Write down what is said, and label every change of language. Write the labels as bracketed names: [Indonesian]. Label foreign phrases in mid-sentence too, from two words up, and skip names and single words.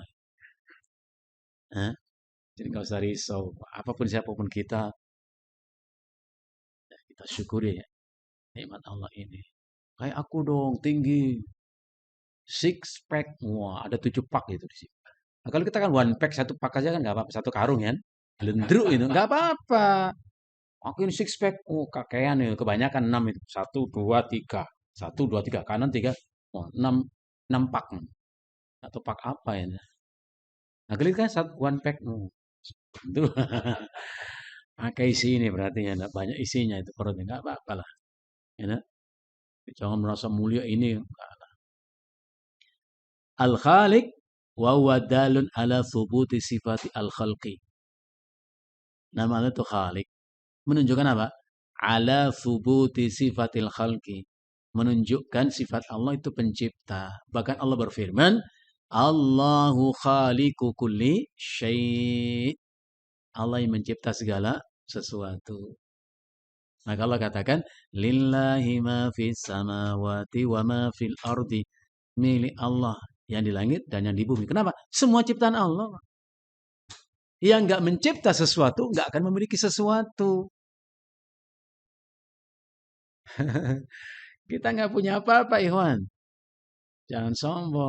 [Indonesian] Hah? Jadi nggak usah risau. Apapun siapapun kita syukuri ya nikmat Allah ini. Kayak aku dong, tinggi. [English] Six pack. [Indonesian] Wah, ada 7 pack itu di sini. Nah, kalau kita kan [English] one pack, [Indonesian] 1 pack aja kan nggak apa-apa. 1 karung ya. Gelendruk itu, nggak apa-apa. Aku ini [English] six pack. [Indonesian] Oh, kakean ya. Kebanyakan 6 itu. 1, 2, 3. 1, 2, 3. Kanan 3. Oh, 6 pack. Atau pack apa ya? Nah, kali kan [English] one pack. [Indonesian] Itu. Pakai isi ini berarti ya. Nggak banyak isinya itu perutnya. Nggak apa-apa lah. Ya, jangan merasa mulia ini. [Arabic] الخالق وهو دال على ثبوت صفة الخلق. [Indonesian] Nama Allah itu Khaliq. Menunjukkan apa? [Arabic] على ثبوت صفة الخلق. [Indonesian] Menunjukkan sifat Allah itu pencipta. Bahkan Allah berfirman, [Arabic] الله خالق كل شيء'. [Indonesian] Allah yang mencipta segala sesuatu. Maka Allah katakan, [Arabic] لله ما في السماوات وما في الأرض. [Indonesian] Milik Allah yang di langit dan yang di bumi. Kenapa? Semua ciptaan Allah. Yang nggak mencipta sesuatu, nggak akan memiliki sesuatu. Kita nggak punya apa-apa, Ikhwan. Jangan sombong.